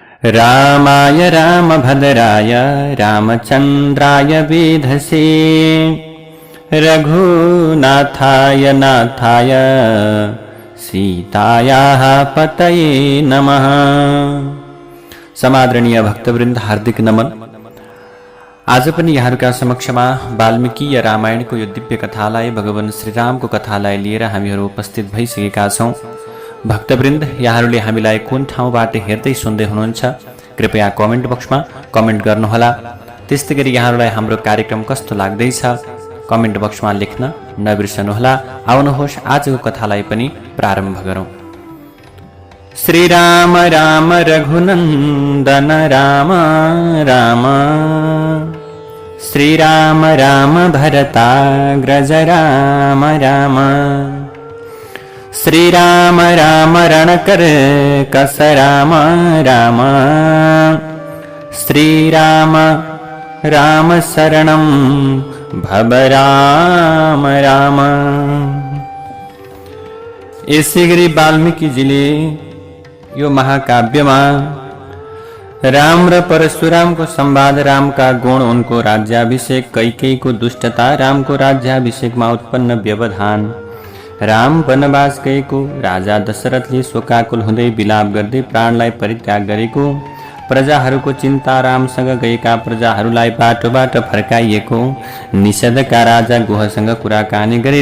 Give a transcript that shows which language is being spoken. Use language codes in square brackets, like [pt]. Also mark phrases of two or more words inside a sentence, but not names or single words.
[sa] रामाय रामभद्राय रामचन्द्राय वेधसे रघुनाथाय नाथाय सीतायाः पतये नमः। [ne] समादरणीय भक्तवृन्द, हार्दिक नमन। आज पनि यहाँहरूका समक्षमा वाल्मीकि रामायणको यो दिव्य कथालाई, भगवान श्रीरामको कथालाई लिएर हामीहरू उपस्थित भइसकेका छौँ। भक्तवृन्द, यहाँहरूले हामीलाई कुन ठाउँबाट हेर्दै सुन्दै हुनुहुन्छ, कृपया [en] comment boxमा [ne] कमेन्ट गर्नुहोला। त्यस्तै गरी यहाँहरूलाई हाम्रो कार्यक्रम कस्तो लाग्दैछ [en] comment boxमा [ne] लेख्न नबिर्सनुहोला। आउनुहोस् आजको कथालाई पनि प्रारम्भ गरौँ। [sa] श्रीराम राम रघुनन्दन राम राम, श्रीराम राम भरताग्रज राम राम, श्रीराम राम रणकर्कश राम राम, श्रीराम राम शरणं भव राम राम। [ne] यसै गरी वाल्मीकिजीले यो महाकाव्यमा राम र परशुरामको संवाद, रामका गुण, उनको राज्याभिषेक, कैकेयीको दुष्टता, रामको राज्याभिषेकमा उत्पन्न व्यवधान, राम वनवास गएको, राजा दशरथले शोकाकुल हुँदै विलाप गर्दै प्राणलाई परित्याग गरेको, प्रजाहरूको चिन्ता, रामसँग गएका प्रजाहरूलाई बाटोबाट फर्काइएको, निषदका राजा गुहसँग कुराकानी गरेर